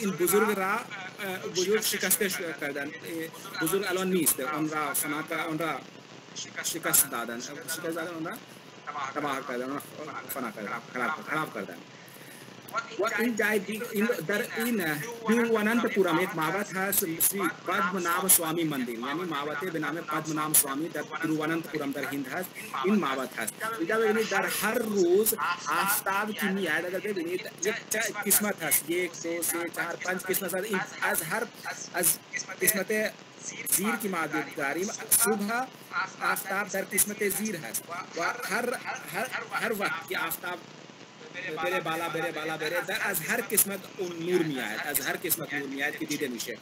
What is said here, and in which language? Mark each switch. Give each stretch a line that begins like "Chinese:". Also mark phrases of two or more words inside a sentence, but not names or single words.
Persian: این بزرگ را شکسته کردن. بزرگ الان نیست. آن را شکست دادن. آن را تباه کردن، خراب کردن. و این جای در این ترواننتپورم یک معبد هست، श्री पद्मनाभ स्वामी मंदिर یعنی معبد به نام पद्मनाभ स्वामी در ترواننتپورم در هند هست. این معبد هست. اینجا ببینید در هر روز آفتاب که میاد، اگر ببینید یک قسمت هست، 1 2 3 4 5 قسمت هست. این از قسمت زیر که ما داریم صبح آفتاب در قسمت زیر هست و هر وقت که آفتاب بره بالا در از هر قسمت اون نور میاد، از هر قسمت نور میاد که دیده میشه.